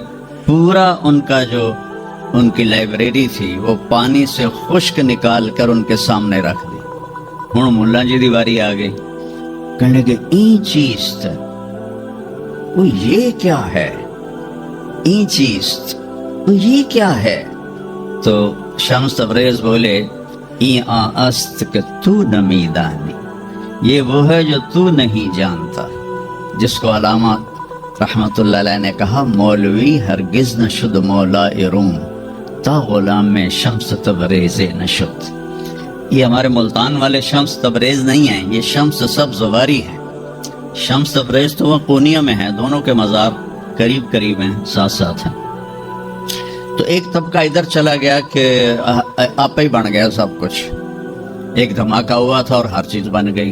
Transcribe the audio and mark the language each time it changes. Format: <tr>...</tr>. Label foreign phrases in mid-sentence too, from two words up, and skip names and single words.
<ur>پورا ان کا جو ان کی لائبریری تھی وہ پانی سے خشک نکال کر ان کے سامنے رکھ دی۔</ur> <pa>ہوں ملا جی دی باری آ گئی،</pa> <ur>کہنے لگے</ur> <fa>این چیز</fa> <ur>تھا، وہ یہ کیا ہے؟</ur> <fa>این چیز</fa> <ur>وہ یہ کیا ہے؟ تو شمس تبریز بولے</ur> <fa>ای است کہ تو نمیدانی،</fa> <ur>یہ وہ ہے جو تو نہیں جانتا، جس کو علامہ رحمت اللہ علیہ نے کہا</ur> <fa>مولوی ہرگز نہ شد مولا روم تا غلام میں شمس تبریز نشد۔</fa> <ur>یہ ہمارے ملتان والے شمس تبریز نہیں ہیں، یہ شمس سبز واری ہے۔ شمس تبریز تو وہ پونیا میں ہے، دونوں کے مزار قریب قریب ہیں، ساتھ ساتھ ہیں۔ تو ایک طبقہ ادھر چلا گیا کہ آپ ہی بن گیا سب کچھ، ایک دھماکہ ہوا تھا اور ہر چیز بن گئی۔</ur>